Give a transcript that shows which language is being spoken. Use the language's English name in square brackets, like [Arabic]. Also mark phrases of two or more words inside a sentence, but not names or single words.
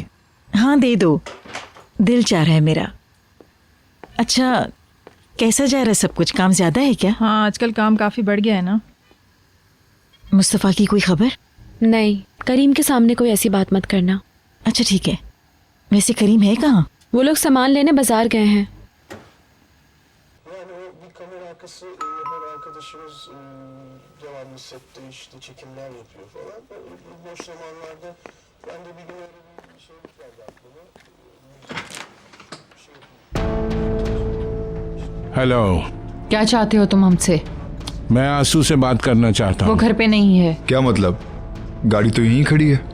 [Hindi] हाँ दे दो, दिल चाह रहा है मेरा। अच्छा, कैसा जा रहा है सब कुछ? काम ज्यादा है क्या? हाँ, आजकल काम काफ़ी बढ़ गया है ना। मुस्तफ़ा की कोई खबर? नहीं, करीम के सामने कोई ऐसी बात मत करना। अच्छा ठीक है। वैसे करीम है कहाँ? वो लोग सामान लेने बाजार गए हैं। [Turkish] Yani o bir kamera arkası yapan arkadaşımız devamlı sette işte çekimler yapıyor falan. Bu boş zamanlarda ben de bir gün öyle bir şeylik geldi aklıma. [Hindi] हेलो, क्या चाहते हो तुम हमसे? मैं आंसू से बात करना चाहता वो हूँ। घर पे नहीं है। क्या मतलब? गाड़ी तो यहीं खड़ी है।